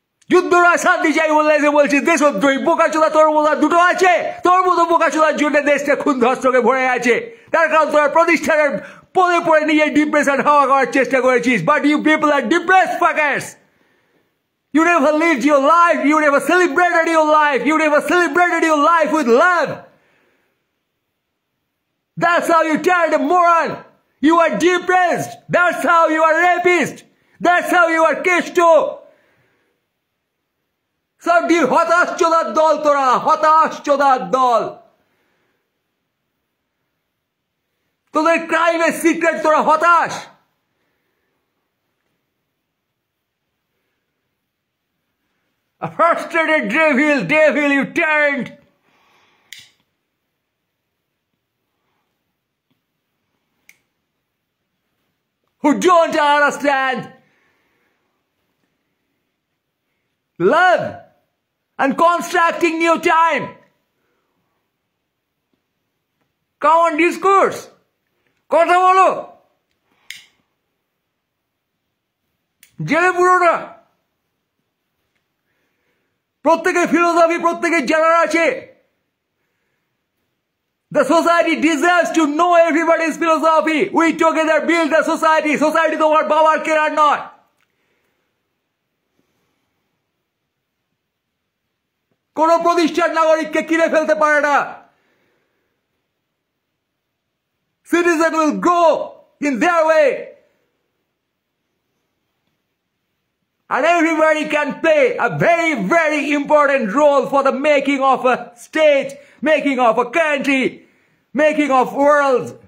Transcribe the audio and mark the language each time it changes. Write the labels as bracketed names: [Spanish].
[Bangla] যুদ্ধরা শান্তি চাই বলে এসে বলছি দেশদ্রোহী। বোকাচোদা তোর মতো দুটো আছে, তোর মতো বোকাচোদার জন্য দেশটা খুন ধর্ষকে ভরে আছে। তার কারণ তোরা প্রতিষ্ঠানের পদে পড়ে নিজে ডিপ্রেশন হাওয়া করার চেষ্টা করেছিস। [English] But you people are depressed fuckers. You never lived your life, you never celebrated your life, you never celebrated your life with love. That's how you turned a moron. You are depressed. That's how you are rapist. That's how you are kesto. [Bangla] সবটি হতাশ চোদার দল তোরা, হতাশ চোদার দল। তোদের ক্রাইমের secret তোরা হতাশ। [English] A frustrated devil you turned. Who don't understand love and constructing new time. Come on, discourse. [Bangla] কথা বলো। জেলে পুরোটা প্রত্যেকের ফিলোসফি, প্রত্যেকের জানার আছে। [English] The society deserves to know everybody's philosophy. We together build the society. [Bangla] Society তোমার বাবার কেনার নয়। কোন প্রতিষ্ঠান নাগরিককে কিনে ফেলতে পারে না। [English] Citizen will grow in their way. And everybody can play a very, very important role for the making of a state, making of a country, making of world.